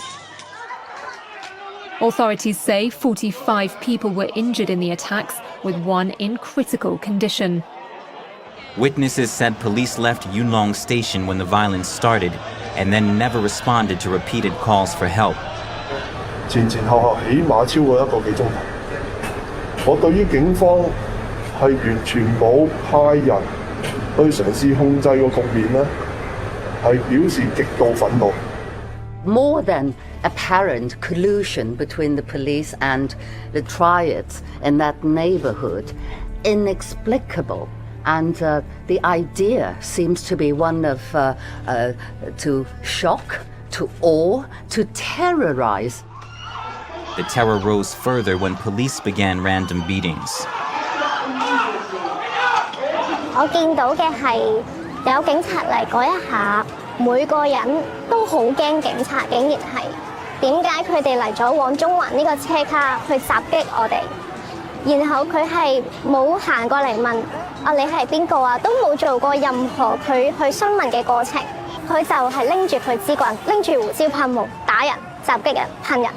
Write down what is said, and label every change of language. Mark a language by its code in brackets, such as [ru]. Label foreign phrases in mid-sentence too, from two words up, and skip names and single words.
[en] Authorities say 45 people were injured in the attacks, with one in critical condition. Witnesses said police left Yunlong Station when the violence started and then never responded to repeated calls for help. [yue] 前前後後起碼超過1個幾鐘頭。我對於警方係完全冇派人去嘗試控制個局面呢，係表示極度憤怒。 [en] More than apparent collusion between the police and the triads in that neighborhood, inexplicable. And the idea seems to be one of to shock, to awe, to terrorize. The terror rose further when police began random beatings. [yue] 我見到嘅係有警察嚟嗰一下，每個人都好驚警察，竟然係點解佢哋嚟咗往中環呢個車卡去襲擊我哋？然後佢係冇行過嚟問啊你係邊個啊，都冇做過任何佢去詢問嘅過程，佢就係拎住佢支棍，拎住胡椒噴霧打人、襲擊人、噴人。